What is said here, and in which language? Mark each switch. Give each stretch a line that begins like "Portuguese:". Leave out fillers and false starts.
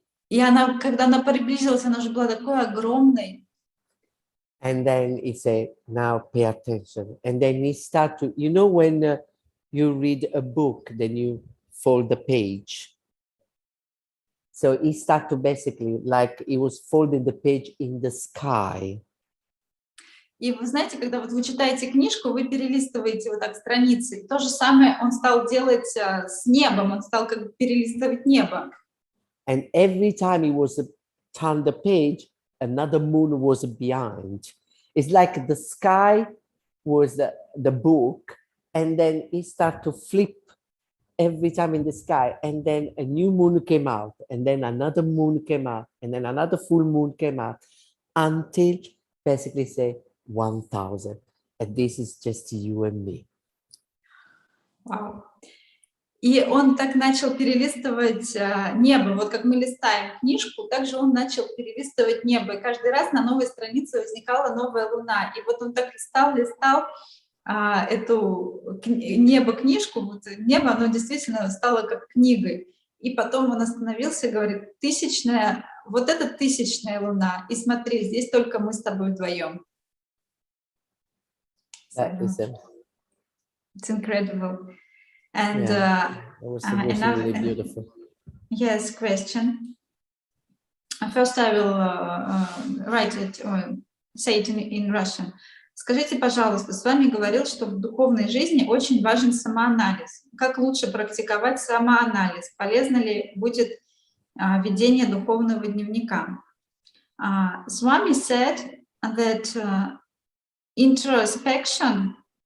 Russian: И когда она приблизилась, она уже была такой огромной.
English: And then he said, now pay attention. And then he started to, when you read a book, then you fold the page. So he started to basically, like he was folding the page in the sky.
Russian: И вы знаете, когда вот вы читаете книжку, вы перелистываете вот так страницы. То же самое он стал делать с небом, он стал как бы перелистывать небо.
English: And every time he was turn the page, another moon was behind. It's like the sky was the book, and then he started to flip every time in the sky, and then a new moon came out, and then another moon came out, and then another full moon came out, until basically say 1,000. And this is just you and me. Wow.
Russian: И он так начал перелистывать небо. Вот как мы листаем книжку, также он начал перелистывать небо. И каждый раз на новой странице возникала новая луна. И вот он так листал эту небо-книжку. Вот небо, оно действительно стало как книгой. И потом он остановился и говорит, вот это тысячная луна. И смотри, здесь только мы с тобой вдвоем.
English: It's incredible. And that was really beautiful. Yes, question. First I will write it or say it in Russian.
Russian: Скажите, пожалуйста, с вами говорил, что в духовной жизни очень важен самоанализ. Как лучше практиковать самоанализ? Полезно ли будет ведение духовного дневника?
English: Swami said that introspection.